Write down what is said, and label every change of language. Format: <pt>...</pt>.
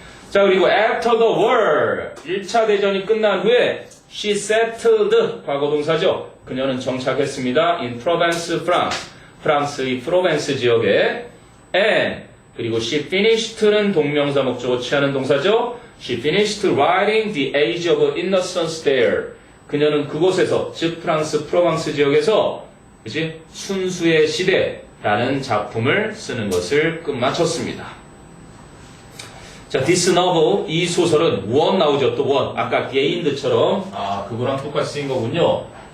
<ko>자 그리고</ko> <en>after the war</en> <ko>1차 대전이 끝난 후에</ko> <en>she settled</en> <ko>과거동사죠. 그녀는 정착했습니다. in Provence, France 프랑스의 프로벤스 지역에 and 그리고</ko> <en>she finished</en> <ko>는 동명사 목적어 취하는 동사죠.</ko> <en>She finished writing The Age of Innocence there.</en> <ko>그녀는 그곳에서 즉 프랑스 프로방스 지역에서 그치? 순수의 시대라는 작품을 쓰는 것을 끝마쳤습니다. 자, this novel 이 소설은 원 나오죠. 또 원. 아까 gained처럼 그거랑 똑같이 쓰인 거군요.</ko>